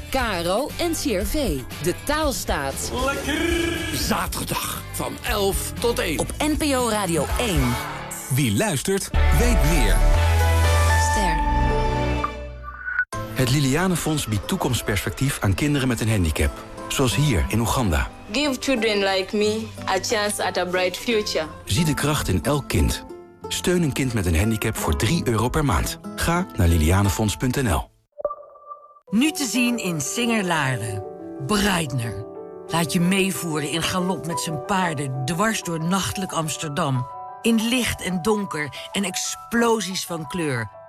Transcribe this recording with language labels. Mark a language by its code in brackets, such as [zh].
[nl] KRO NCRV, de taalstaat. Lekker! Zaterdag van 11 tot 1. Op NPO Radio 1. Wie luistert, weet meer. Ster. Het Liliane Fonds biedt toekomstperspectief aan kinderen met een handicap. Zoals hier in Oeganda. [en] Give children like me a chance at a bright future. [nl] Zie de kracht in elk kind. Steun een kind met een handicap voor €3 per maand. Ga naar lilianefonds.nl. Nu te zien in Singer-Laren. Breitner. Laat je meevoeren in galop met zijn paarden dwars door nachtelijk Amsterdam. In licht en donker en explosies van kleur.